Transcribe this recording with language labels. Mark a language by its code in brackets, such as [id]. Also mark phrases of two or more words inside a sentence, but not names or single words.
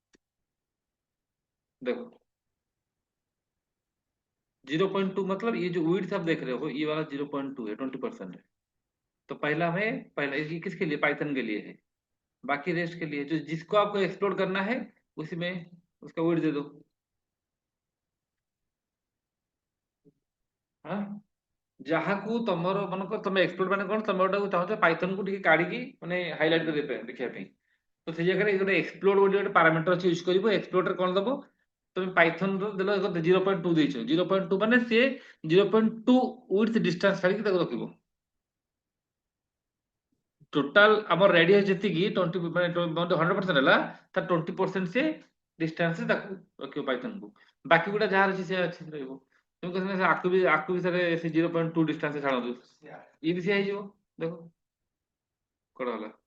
[hi] देखो 0.2 मतलब ये जो विड्थ आप देख रहे हो ये वाला 0.2 है, 20% है। तो पहला में पहला ये किसके लिए, पाइथन के लिए है, बाकी रेस्ट के लिए जो जिसको आपको एक्सप्लोर करना है उसी में उसका विड्थ दे दो। [or] हाँ ଯାହାକୁ ତମର ମନେକର ତମେ ଏକ୍ସପ୍ଲୋର ମାନେ କଣ, ତମେ ଗୋଟାକୁ ଚାହୁଁଛ ପାଇଥନ କୁ ଟିକେ କାଢିକି ମାନେ ହାଇଲାଇଟ କରିବା ପାଇଁ ଦେଖିବା ପାଇଁ, ତ ସେଇ ଜାଗାରେ ଗୋଟେ ଏକ୍ସପ୍ଲୋର ବୋଲି ଗୋଟେ ପାରାମିଟର ଅଛି ୟୁଜ କରିବ। ଏକ୍ସପ୍ଲୋର ରେ କଣ ଦବ ତୁମି ପାଇଥନ ଦେଲ 0.2 ଦେଇଛ 0.2 ମାନେ ସିଏ 0.2 [en] width distance [or] ଛାଡିକି ତାକୁ ରଖିବ ଟୋଟାଲ ଆମର ରେଡିୟସ୍ ଯେତିକି 20 ମାନେ 100% ହେଲା ତା 20% ସେ ଡିଷ୍ଟାନ୍ସ ରେ ତାକୁ ରଖିବ ପାଇଥନ କୁ ବାକି ଗୁଡା ଯାହାର ଅଛି ସେ ଅଛି ରହିବ তুমি କହିଲେ ଆକୁ ବି ସାରେ ସେ 0.2 ଡିଷ୍ଟାନ୍ସ ରେ ଛାଡନ୍ତୁ ଇଏ ବି ସେ ହେଇଯିବ ଦେଖ କଣ ହେଲା